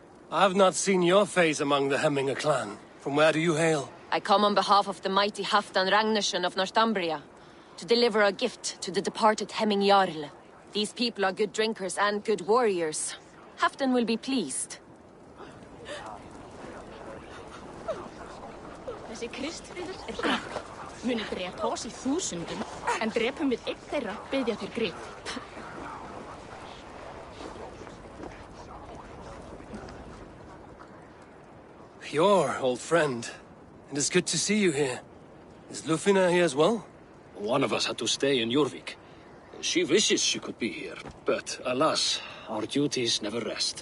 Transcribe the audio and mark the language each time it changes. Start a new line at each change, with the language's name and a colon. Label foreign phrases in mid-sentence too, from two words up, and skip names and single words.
English: I've not seen your face among the Hemminger clan. From where do you hail? I come on behalf of the mighty Halfdan Ragnarsson of Northumbria to deliver a gift to the departed Hemming Jarl. These people are good drinkers and good warriors. Halfdan will be pleased.
Icelandic: Þessi Kristfríður hrakk. Muni drepa oss í þúsundum, en drepum við einn þeirra biðja þeir grið.
English: Your old friend. It is good to see you here. Is Lufina here as well? One of us had to stay in Jorvik. She wishes she could be here, but alas, our duties never rest.